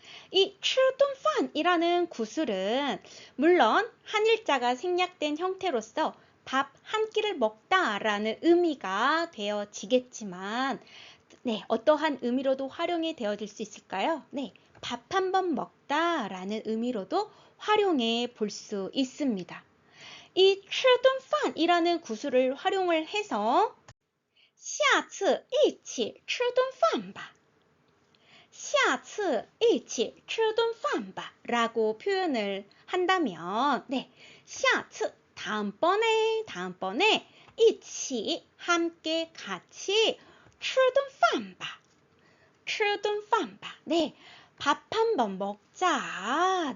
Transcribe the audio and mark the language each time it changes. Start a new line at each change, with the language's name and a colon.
Korean: 이 吃顿饭이라는 구슬은 물론 한일자가 생략된 형태로서 밥 한 끼를 먹다라는 의미가 되어지겠지만 네, 어떠한 의미로도 활용이 되어질 수 있을까요? 네, 밥 한 번 먹다라는 의미로도 활용해 볼 수 있습니다. 이 吃顿饭이라는 구슬을 활용을 해서
Chinese: 下次一起吃顿饭吧. 下次一起吃顿饭吧.
Korean: 라고 표현을 한다면 네, 下次 다음번에 一起 함께 같이
Chinese: 吃顿饭吧. 吃顿饭吧.
Korean: 네, 밥 한 번 먹자.